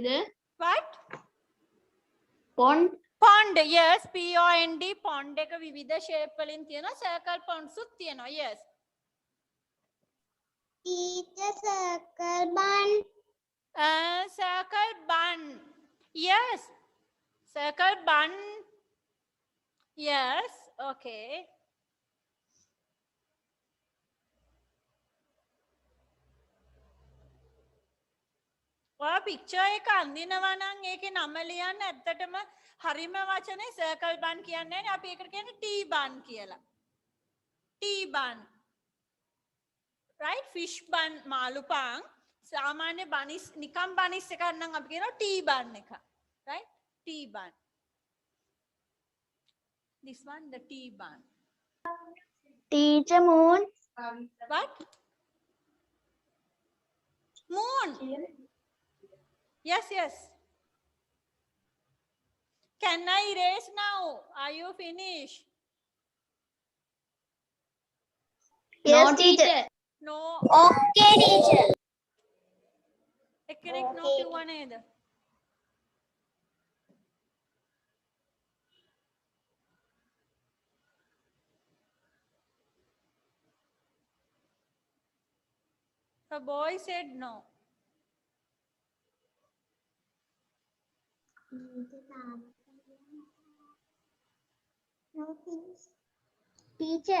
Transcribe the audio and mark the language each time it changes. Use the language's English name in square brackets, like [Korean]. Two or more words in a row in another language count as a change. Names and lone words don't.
[English] What? pond Pond, yes, POND. [Sinhala] Pond එක විවිධ shape වලින් තියෙනවා. [English] Circle ponds [Sinhala] උත් තියෙනවා. [English] Yes. Teacher circle bun. Circle bun. Yes. Circle bun. Yes. Okay. [Sinhala] ඔයා picture එක අඳිනවා නම් ඒකේ නම ලියන්න ඇත්තටම හරිම වචනේ [English] circle bun [Sinhala] කියන්නේ අපි ඒකට කියන්නේ tea bun කියලා. [English] tea bun. right? Fish bun malupang. [Sinhala] Samanya bunnies nikam bunnies එකක් නම් අපි කියනවා [English] tea bun [Sinhala] එක. [English] Right? Tea bun. This one the tea bun. Teacher moon. What? Moon. Yes, yes. Can I erase now? Are you finished? Yes, teacher. No. Okay, teacher. [Sinhala] එක්කෙනෙක් no කිව්වා නේද? [English] The boy said no. Teacher.